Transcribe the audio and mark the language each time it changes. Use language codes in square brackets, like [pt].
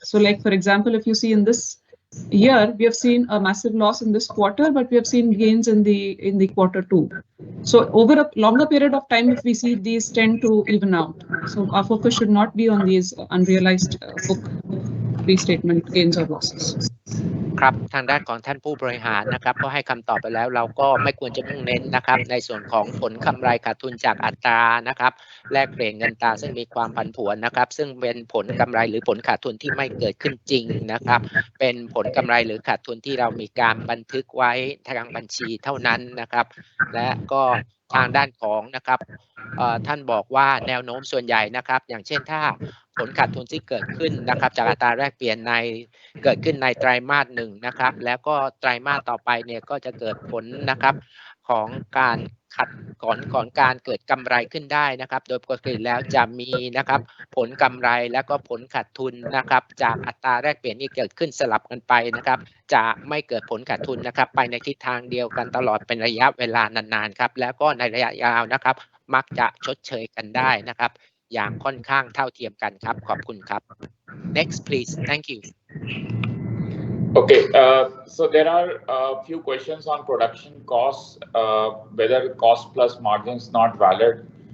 [en] So like, for example, if you see in this year, we have seen a massive loss in this quarter, but we have seen gains in the quarter two. So over a longer period of time, if we see these tend to even out. So our focus should not be on these unrealized book restatement gains or losses. [th] ครับทางด้านของท่านผู้บริหารนะครับก็ให้คำตอบไปแล้วเราก็ไม่ควรจะมุ่งเน้นนะครับในส่วนของผลกำไรขาดทุนจากอัตรานะครับแลกเปลี่ยนเงินตราซึ่งมีความผันผวนนะครับซึ่งเป็นผลกำไรหรือผลขาดทุนที่ไม่เกิดขึ้นจริงนะครับเป็นผลกำไรหรือขาดทุนที่เรามีการบันทึกไว้ทางบัญชีเท่านั้นนะครับและก็ทางด้านของนะครับ ท่านบอกว่าแนวโน้มส่วนใหญ่นะครับอย่างเช่นถ้าผลขาดทุนที่เกิดขึ้นนะครับจากอัตราแลกเปลี่ยนเกิดขึ้นในไตรมาส1นะครับแล้วก็ไตรมาสต่อไปเนี่ยก็จะเกิดผลนะครับของการ ก่อนการเกิดกำไรขึ้นได้นะครับโดยปกติแล้วจะมีนะครับผลกำไรแล้วก็ผลขาดทุนนะครับจากอัตราแลกเปลี่ยนที่เกิดขึ้นสลับกันไปนะครับจะไม่เกิดผลขาดทุนนะครับไปในทิศทางเดียวกันตลอดเป็นระยะเวลานานๆครับแล้วก็ในระยะยาวนะครับมักจะชดเชยกันได้นะครับอย่างค่อนข้างเท่าเทียมกันครับขอบคุณครับ [en] next please thank you Okay, so there are a few questions on production costs, whether cost plus margins not valid.